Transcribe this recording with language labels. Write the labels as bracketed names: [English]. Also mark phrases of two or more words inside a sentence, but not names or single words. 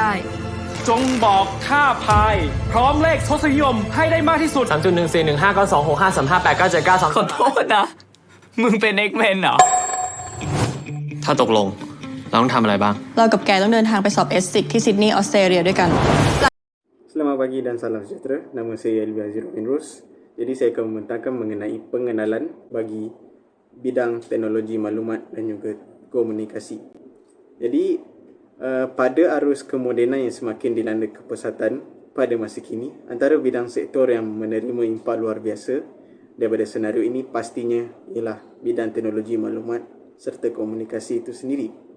[Thai] จงบอกค่าพายพร้อมเลขทศนิยมให้ได้มากที่สุด 3.141592653589792ขอโทษนะ มึงเป็น X-Men เหรอ ถ้าตกลง เราต้องทำอะไรบ้าง เรากับแกต้องเดินทางไปสอบเอสติกที่ซิดนีย์ออสเตรเลียด้วยกัน [Malay] Selamat pagi dan salam sejahtera. Nama saya Elvi Aziruddin Rus. Jadi saya akan membentangkan mengenai pengenalan bagi bidang teknologi maklumat dan juga komunikasi. Jadi pada arus kemodenan yang semakin dilanda kepesatan pada masa kini, antara bidang sektor yang menerima impak luar biasa daripada senario ini pastinya ialah bidang teknologi maklumat serta komunikasi itu sendiri.